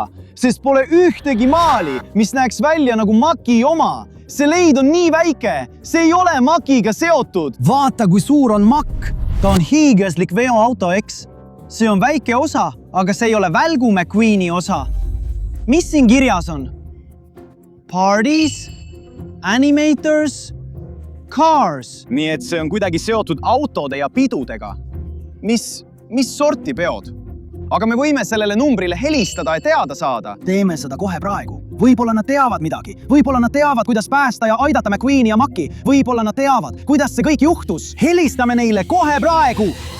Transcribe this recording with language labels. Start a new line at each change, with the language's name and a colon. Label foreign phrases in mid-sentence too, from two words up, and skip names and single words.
Estonian: Sest pole ühtegi maali, mis näeks välja nagu Maci oma. See leid on nii väike, see ei ole Maciga seotud. Vaata, kui suur on Mac. Ta on hiiglaslik veoauto, eks? See on väike osa, aga see ei ole Välgu McQueeni osa. Mis siin kirjas on?
English: Parties, animators, cars.
Estonian: Nii et see on kuidagi seotud autode ja pidudega. Mis sorti peod? Aga me võime sellele numbrile helistada ja teada saada. Teeme seda kohe praegu. Võib-olla nad teavad midagi. Võib-olla nad teavad, kuidas päästa ja aidata McQueeni ja Maci. Võib-olla nad teavad, kuidas see kõik juhtus. Helistame neile kohe praegu.